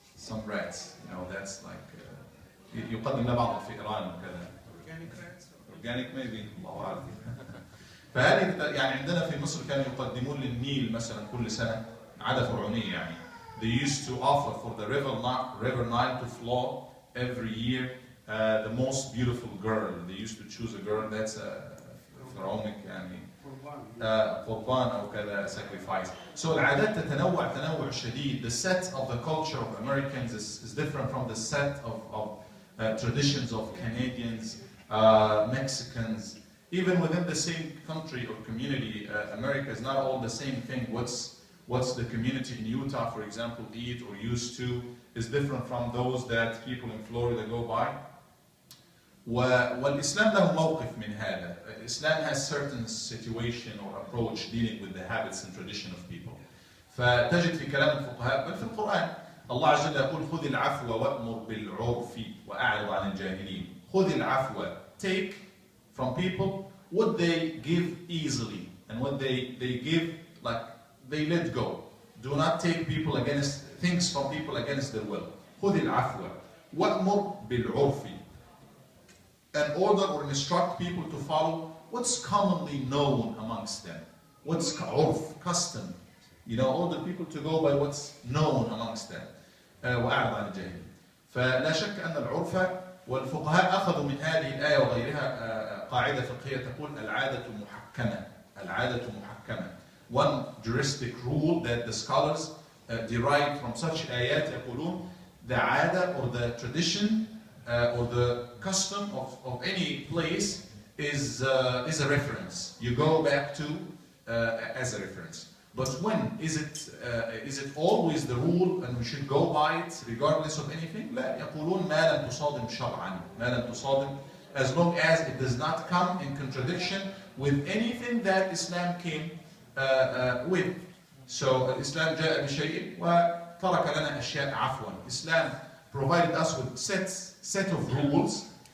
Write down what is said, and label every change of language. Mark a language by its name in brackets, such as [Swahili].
[English] Some rats, you know, that's like [Arabic] يقدم لها بعض الفئران وكذا. [English] Organic rats? Organic maybe, [Arabic] الله أعلم. فهذه يعني عندنا في مصر كانوا يقدمون للنيل مثلا كل سنة عادة فرعونية يعني. [English] They used to offer for the river Nile to flow every year the most beautiful girl. They used to choose a girl that's a pharaonic [Arabic] يعني قربان أو كذا [English] sacrifice. [Arabic] So العادات تتنوع تنوع شديد. [English] The set of the culture of Americans is different from the set of traditions of Canadians, Mexicans. Even within the same country or community, America is not all the same thing. What's the community in Utah, for example, eat or used to is different from those that people in Florida go by. [Arabic] والإسلام له موقف من هذا. [English] Islam has certain situation or approach dealing with the habits and tradition of people. [Arabic] فتجد في كلام الفقهاء بل في القرآن الله عز وجل يقول خذ العفو وأمر بالعرف وأعرض عن الجاهلين. خذ العفو, [English] take from people what they give easily and what they give like they let go. Do not take people against things from people against their will. [Arabic] خذ العفو وأمر بالعرف, [English] and order or instruct people to follow what's commonly known amongst them. What's urf, custom. You know, order people to go by what's known amongst them. [Arabic] وأعرض عن الجاهلين. فلا شك أن العرف, والفقهاء أخذوا من هذه الآية وغيرها قاعدة فقهية تقول العادة محكمة. العادة محكمة. [English] One juristic rule that the scholars derive from such آيات [Arabic] يقولون [English] the عادة or the tradition or the custom of any place is a reference. You go back to as a reference. But when is it always the rule and we should go by it regardless of anything? [Arabic] لا, يقولون ما لم تصادم شرعا. ما لم تصادم, [English] as long as it does not come in contradiction with anything that Islam came with. [Arabic] So Islam جاء بشيء وترك لنا أشياء عفوا. [English] Islam provided us with set of rules.